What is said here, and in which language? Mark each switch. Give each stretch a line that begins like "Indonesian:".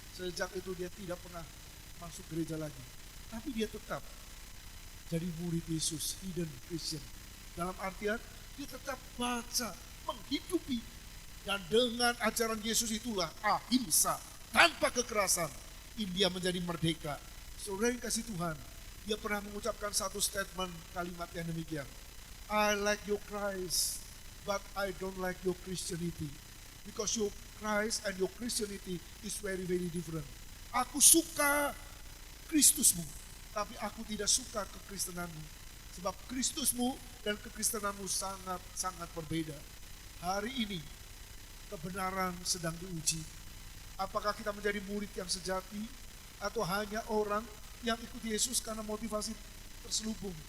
Indonesian: Sejak itu dia tidak pernah masuk gereja lagi. Tapi dia tetap jadi murid Yesus, hidden Christian. Dalam artian dia tetap baca, menghidupi. Dan dengan ajaran Yesus itulah ahimsa, tanpa kekerasan, India menjadi merdeka. Saudara yang kasih Tuhan, dia pernah mengucapkan satu statement kalimat yang demikian.
English: I like your Christ, but I don't like your Christianity. Because your Christ and your Christianity is very, very different.
Indonesian: Aku suka Kristusmu, tapi aku tidak suka kekristenanmu. Sebab Kristusmu dan kekristenanmu sangat berbeda. Hari ini, kebenaran sedang diuji. Apakah kita menjadi murid yang sejati, atau hanya orang yang ikut Yesus karena motivasi terselubung.